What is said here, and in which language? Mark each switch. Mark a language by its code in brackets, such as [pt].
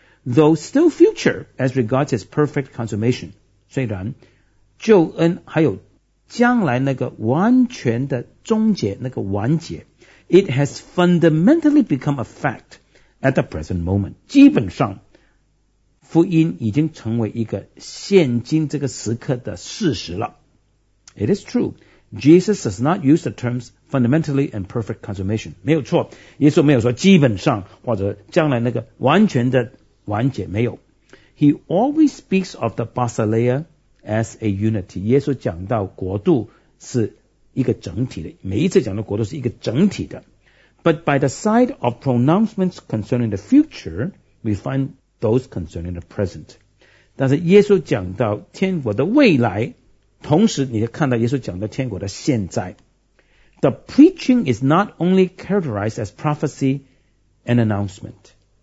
[en] Though still future as regards its perfect consummation, [zh] 虽然救恩还有将来那个完全的终结那个完结 [en] it has fundamentally become a fact at the present moment. [zh] 基本上福音已经成为一个现今这个时刻的事实了。 [en] It is true. Jesus does not use the terms fundamentally and perfect consummation. [zh] 没有错，耶稣没有说基本上或者将来那个完全的完结，没有。 [en] He always speaks of the basileia as a unity. [zh] 耶稣讲到国度是一个整体的，每一次讲到国度是一个整体的。 [en] But by the side of pronouncements concerning the future, we find those concerning the present. [zh] 但是耶稣讲到天国的未来，同时你就看到耶稣讲到天国的现在。 [en] The preaching is not only characterized as prophecy and announcement.